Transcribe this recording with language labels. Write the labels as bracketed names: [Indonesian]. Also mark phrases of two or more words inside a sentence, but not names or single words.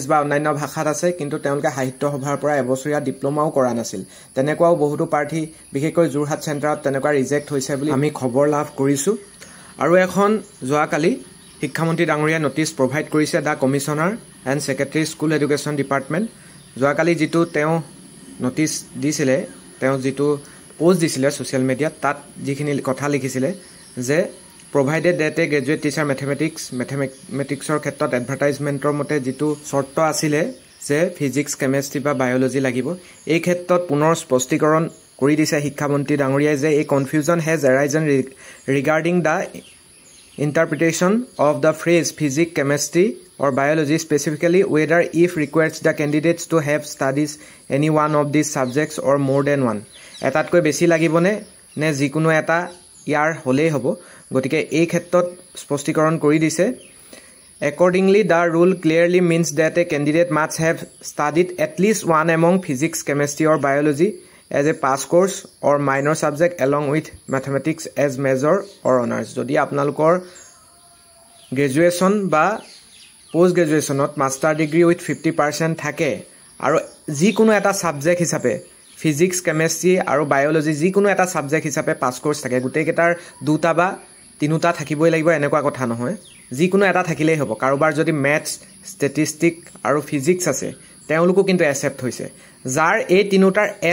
[Assamese] বা অন্যান্য ভাষাত আছে কিন্তু তেওঁলোকে সাহিত্য সভাৰ পৰা এবছৰীয়া ডিপ্লোমাও কৰা নাছিল তেনেকুৱাও বহুতো প্ৰাৰ্থী বিশেষকৈ জুৰহাট চেণ্টাৰত তেনেকুৱা ৰিজেক্ট হৈছে বুলি আমি খবৰ লাভ কৰিছো আৰু এখন যোৱাকালি শিক্ষামন্ত্ৰী ডাঙৰীয়া নোটিছ প্ৰভাইড কৰিছে [English] The Commissioner and Secretary School Education Department [Assamese] যোৱাকালি যেটো তেওঁ নোটিছ দিছিলে তেওঁ যেটো পোষ্ট দিছিলে সোশ্যাল মিডিয়াত তাত যিখিনি কথা লিখিছিলে যে [English] provided that a graduate teacher mathematicsৰ [Assamese] ক্ষেত্ৰত এডভাৰটাইজমেন্টৰ মতে যেটো শৰ্ত আছিল যে ফিজিক্স কেমিষ্ট্ৰি বা বায়োলজি লাগিব এই ক্ষেত্ৰত পুনৰ স্পষ্টীকৰণ কৰি দিছে শিক্ষামন্ত্ৰী ডাঙৰীয়াই যে এই [English] confusion has arisen regarding the interpretation of the phrase physics chemistry or biology specifically whether if requires the candidates to have studies any one of these subjects or more than one [Assamese] এটাতকৈ বেছি লাগিবনে নে যিকোনো এটা ইয়াৰ হলেই হ'ব গতিকে এই ক্ষেত্ৰত স্পষ্টীকৰণ কৰি দিছে [English] accordingly the rule clearly means that a candidate must have studied at least one among physics chemistry or biology as a pass course or minor subject along with mathematics as major or honors [Assamese] যদি আপোনালোকৰ গ্ৰেজুৱেচন বা পোষ্ট গ্ৰেজুৱেচনত [English] master degree with 50% [Assamese] থাকে আৰু যিকোনো এটা সাবজেক্ট হিচাপে ফিজিক্স কেমিষ্ট্ৰি আৰু বায়োলজি যিকোনো এটা সাবজেক্ট হিচাপে [English] pass course [Assamese] থাকে গুটেইকেটাৰ দুটা বা তিনিটা থাকিবই লাগিব এনেকুৱা কথা নহয় যিকোনো এটা থাকিলেই হ'ব কাৰোবাৰ যদি [English] maths statistic [Assamese] আৰু ফিজিক্স আছে তেওঁলোকো কিন্তু একচেপ্ট হৈছে যাৰ এই তিনিটাৰ